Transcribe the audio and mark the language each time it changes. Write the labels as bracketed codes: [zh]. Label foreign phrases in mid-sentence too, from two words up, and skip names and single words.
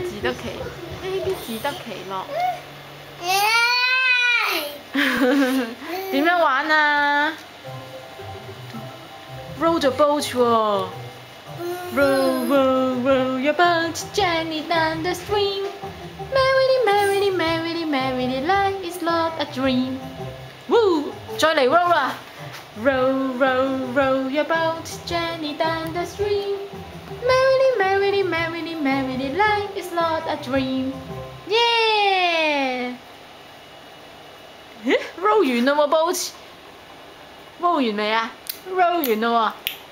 [yue] 得企 ，A B 只得企咯。點樣玩啊 [en] ？Roll the boat 喎 ！Roll, roll, roll your boat gently down the stream. Merrily, merrily, merrily, merrily, life is not a dream. Woo！ [yue] 再嚟 roll 啦 [en] ！Roll, roll, roll your boat gently down the stream. Merrily, merrily, merrily, merrily, life is not a dream. [yue] Yeah！ roll 完啦喎 boat，roll 完未啊？roll 完啦喎。